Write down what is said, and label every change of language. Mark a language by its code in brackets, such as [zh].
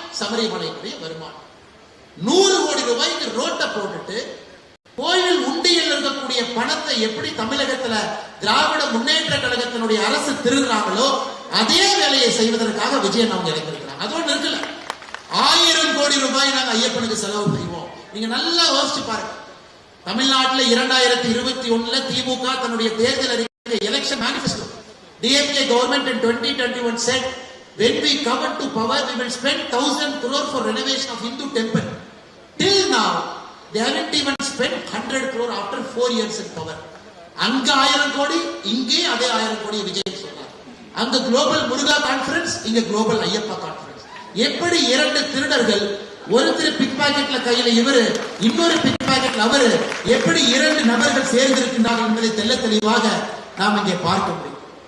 [ta] சபரிமலையினுடைய வருமானம் 100 கோடி ரூபாய்க்கு ரோட்டை போட்டுட்டு கோயில் உண்டியில் இருக்கக்கூடிய பணத்தை எப்படி தமிழகத்துல திராவிட முன்னேற்ற கழகத்தினுடைய அரசு திருடுறாங்களோ அதே வேலையை செய்வதற்காக விஜயன் அவங்க இறங்கிருக்கிறாங்க. அதோடு இருக்கல, 1000 கோடி ரூபாய் நாங்க ஐயப்பனுக்கு செலவு செய்வோம். நீங்க நல்லா யோசிச்சு பாருங்க. தமிழ்நாட்டில் 2021 திமுக தன்னுடைய தேர்தல் அறிக்கை election manifesto [en] DMK government in 2021 said when we come to power we will spend 1000 crore for renovation of Hindu temple. Till now they haven't even spent 100 crore after 4 years in power. [ta] அங்க 1000 கோடி, இங்கே அதே 1000 கோடி விஜய் சொன்னார். அங்க global முருகா conference, இங்க global Ayyappa conference. எப்படி 2 திருடர்கள், ஒருத்தர் பிக் பாக்கெட்ல கையில இவரு, இன்னொரு பிக் பாக்கெட்ல அவரு, எப்படி 2 நபர்கள் சேர்ந்திருக்கின்றார்கள் என்பதை தெல்ல தெளிவாக நாம் இங்கே பார்க்க முடியும்.